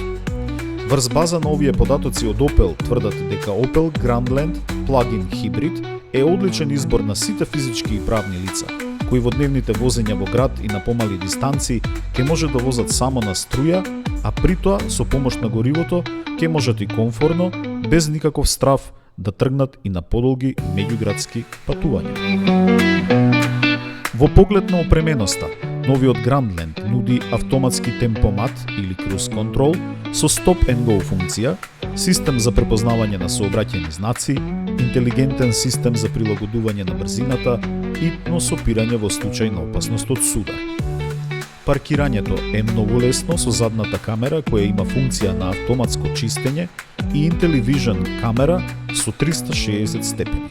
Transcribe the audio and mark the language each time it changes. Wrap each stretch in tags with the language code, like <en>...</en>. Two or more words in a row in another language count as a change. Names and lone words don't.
<mk>Врз база на овие податоци од Opel тврдат дека Opel Grandland плагин хибрид е одличен избор на сите физички и правни лица, кои во дневните возења во град и на помали дистанци ќе може да возат само на струја, а при тоа со помош на горивото ќе можат и комфорно, без никаков страв, да тргнат и на подолги меѓуградски патувања. Во поглед на опременоста, новиот Grandland нуди автоматски темпомат или</mk> <en>cruise control</en> <mk>со</mk> <en>stop and go</en> <mk>функција, систем за препознавање на сообраќајни знаци, интелигентен систем за прилагодување на брзината и носопирање во случај на опасност од судар. Паркирањето е многу лесно со задната камера која има функција на автоматско чистење и IntelliVision камера со 360 степени.</mk>